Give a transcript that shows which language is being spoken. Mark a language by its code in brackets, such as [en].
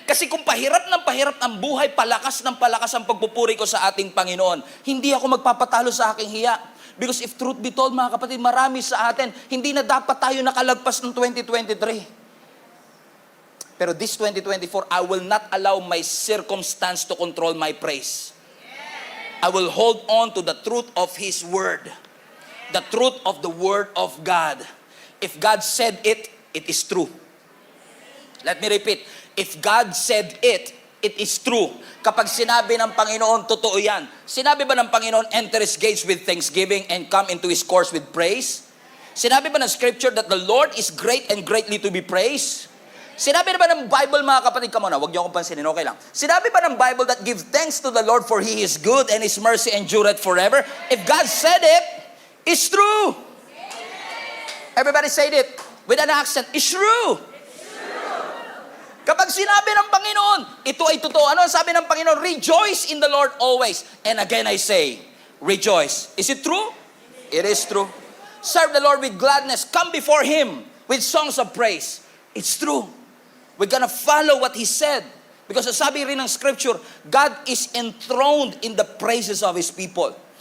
[tl] Kasi kung pahirap ng buhay, palakas ng palakas ang pagpupuri ko sa ating Panginoon, hindi ako magpapatalo sa aking hiya. [en] Because if truth be told, [tl] mga kapatid, marami sa atin, hindi na dapat tayo nakalagpas ng 2023. [en] Pero this 2024, I will not allow my circumstance to control my praise. I will hold on to the truth of His Word. The truth of the Word of God. If God said it, it is true. Let me repeat. If God said it, it is true. [tl] Kapag sinabi ng Panginoon, totoo yan. Sinabi ba ng Panginoon, [en] enter His gates with thanksgiving and come into His courts with praise? [tl] Sinabi ba ng [en] Scripture that the Lord is great and greatly to be praised? [tl] Sinabi na ba ng Bible, mga kapatid, [en] come on [tl] na, huwag niyo akong pansinin, okay lang. Sinabi ba ng [en] Bible that give thanks to the Lord for He is good and His mercy endureth forever? If God said it, it's true. Everybody said it with an accent, it's true. [tl] Kapag sinabi ng Panginoon, ito ay totoo. Ano ang sabi ng Panginoon? [en] Rejoice in the Lord always. And again I say, rejoice. Is it true? It is true. Serve the Lord with gladness. Come before Him with songs of praise. It's true. We're gonna follow what He said. Because [tl] sabi rin ng [en] Scripture, God is enthroned in the praises of His people.